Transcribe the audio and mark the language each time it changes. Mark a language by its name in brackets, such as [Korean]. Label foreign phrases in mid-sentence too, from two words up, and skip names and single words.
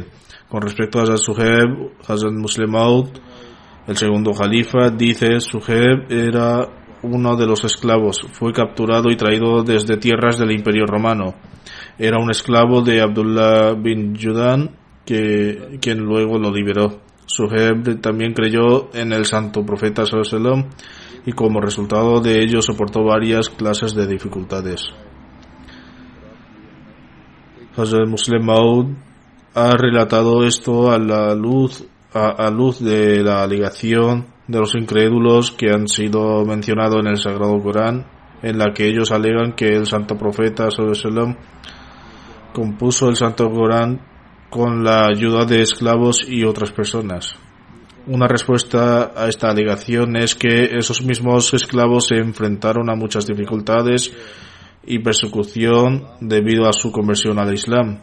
[Spanish] Con respecto a Hazrat Suhaib, Hazrat Muslim Maud, el segundo califa, dice: Suhaib era uno de los esclavos, fue capturado y traído desde tierras del Imperio Romano. Era un esclavo de Abdullah bin Judan, quien luego lo liberó. Suhaib también creyó en el santo profeta [Arabic] صلى الله عليه وسلم [Spanish] y como resultado de ello soportó varias clases de dificultades. Hazrat Muslim Maud ha relatado esto a luz de la alegación de los incrédulos que han sido mencionados en el Sagrado Corán, en la que ellos alegan que el santo profeta [Arabic] صلى الله عليه وسلم [Spanish] compuso el santo Corán con la ayuda de esclavos y otras personas. Una respuesta a esta alegación es que esos mismos esclavos se enfrentaron a muchas dificultades y persecución debido a su conversión al Islam.